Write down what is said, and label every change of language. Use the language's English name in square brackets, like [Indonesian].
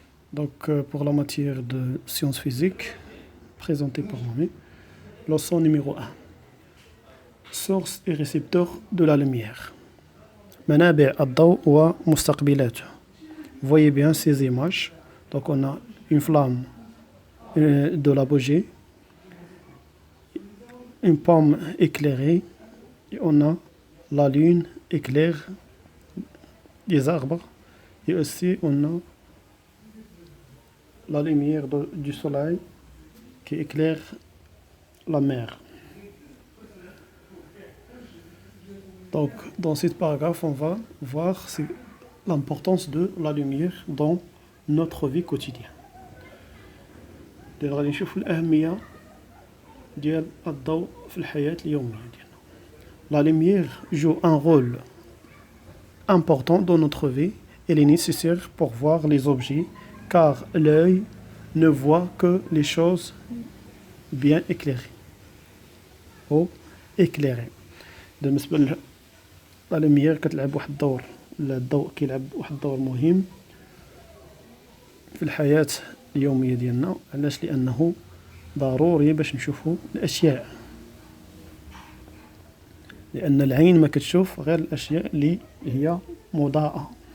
[French] Donc, pour la matière de sciences physiques, présentée par moi, leçon numéro 1. Source et récepteur de la lumière. [Arabic] منابع الضوء ومستقبلاته. [French] Voyez bien ces images. Donc, on a une flamme de la bougie, une pomme éclairée, et on a la lune éclaire des arbres, et aussi on a la lumière du soleil qui éclaire la mer. Donc, dans ce paragraphe, on va voir l'importance de la lumière dans notre vie quotidienne. [Arabic] غادي نشوف الأهمية ديال الضوء في الحياة اليومية ديالنا. [French] La lumière joue un rôle important dans notre vie. Elle est nécessaire pour voir les objets, car l'œil ne voit que les choses bien éclairées ou éclairées. [Arabic] بالنسبة [French] la lumière [Arabic] كتلعب واحد الدور، الضوء كيلعب واحد الدور مهم في الحياة اليومية ديالنا. علاش؟ لأنه ضروري باش نشوفوا الأشياء، لأن العين ما كتشوف غير الأشياء اللي هي مضاءة.